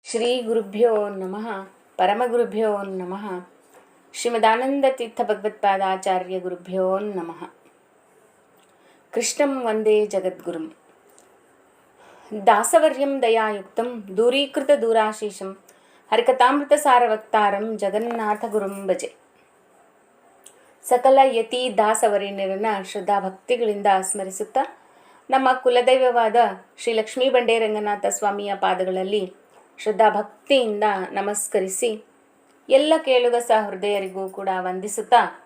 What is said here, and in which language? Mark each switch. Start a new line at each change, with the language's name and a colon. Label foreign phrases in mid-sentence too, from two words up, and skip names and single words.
Sanskrit: ಶ್ರೀ ಗುರುಭ್ಯೋ ನಮಃ ಪರಮಗುರುಭ್ಯೋ ನಮಃ ಶ್ರೀಮದಾನಂದತೀರ್ಥ ಭಗವತ್ಪಾದಾಚಾರ್ಯ ಗುರುಭ್ಯೋ ನಮಃ. ಕೃಷ್ಣಂ ವಂದೇ ಜಗದ್ಗುರುಂ ದಾಸವರ್ಯಂ ದಯಾಯುಕ್ತಂ ದೂರೀಕೃತ ದೂರಾಶೀಷಂ ಹರಿಕಥಾಮೃತ ಸಾರವಕ್ತಾರಂ ಜಗನ್ನಾಥ ಗುರುಂ ಭಜೆ.
Kannada: ಸಕಲ ಯತಿ ದಾಸವರೇಣ್ಯರನ್ನ ಶ್ರದ್ಧಾ ಭಕ್ತಿಗಳಿಂದ ಸ್ಮರಿಸುತ್ತಾ ನಮ್ಮ ಕುಲದೈವವಾದ ಶ್ರೀ ಲಕ್ಷ್ಮೀ ಬಂಡೇ ರಂಗನಾಥ ಸ್ವಾಮಿಯ ಪಾದಗಳಲ್ಲಿ ಶ್ರದ್ಧಾ ಭಕ್ತಿಯಿಂದ ನಮಸ್ಕರಿಸಿ ಎಲ್ಲ ಕೇಳುಗ ಸಹೃದಯರಿಗೂ ಕೂಡ ವಂದಿಸುತ್ತಾ